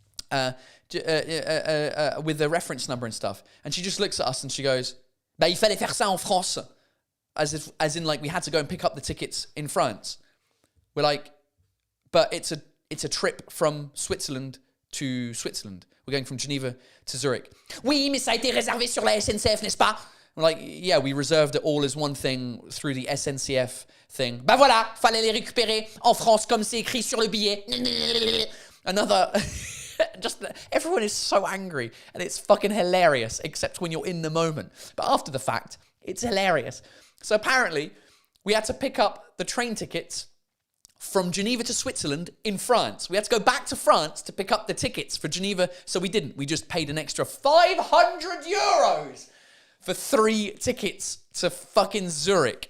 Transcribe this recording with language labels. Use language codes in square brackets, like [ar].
[en] With the reference number and stuff. And she just looks at us and she goes, [fr] bah, il fallait faire ça en France. [en] As in like we had to go and pick up the tickets in France. We're like, but it's a trip from Switzerland to Switzerland. We're going from Geneva to Zurich. [fr] Oui, mais ça a été réservé sur la SNCF, n'est-ce pas? [en] We're like, yeah, we reserved it all as one thing through the SNCF thing. [fr] Bah voilà, fallait les récupérer en France comme c'est écrit sur le billet. [en] Another... Just everyone is so angry and it's fucking hilarious, except when you're in the moment. But after the fact, it's hilarious. So apparently, we had to pick up the train tickets from Geneva to Switzerland in France. We had to go back to France to pick up the tickets for Geneva. So we didn't. We just paid an extra 500 euros for 3 tickets to fucking Zurich.